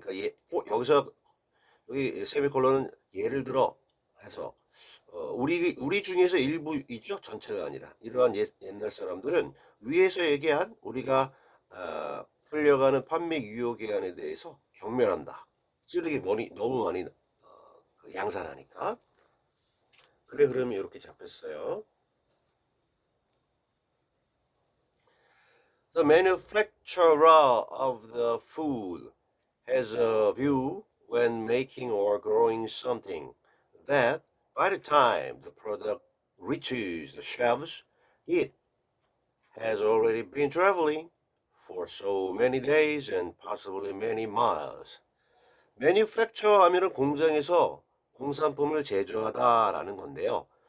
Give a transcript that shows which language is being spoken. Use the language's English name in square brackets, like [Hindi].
[Korean] 그러니까 여기서 여기 세미콜론은 예를 들어 해서 우리 중에서 일부이죠 전체가 아니라 이러한 옛날 사람들은 위에서 얘기한 우리가 흘려가는 판매 유효 기간에 대해서 경멸한다. 쓰레기 너무 많이 양산하니까. 그래 그러면 이렇게 잡혔어요. [English] The manufacturer of the food has a view when making or growing something that by the time the product reaches the shelves, it has already been traveling for so many days and possibly many miles. [Korean] Manufacture 하면은 공장에서 공산품을 제조하다라는 건데요.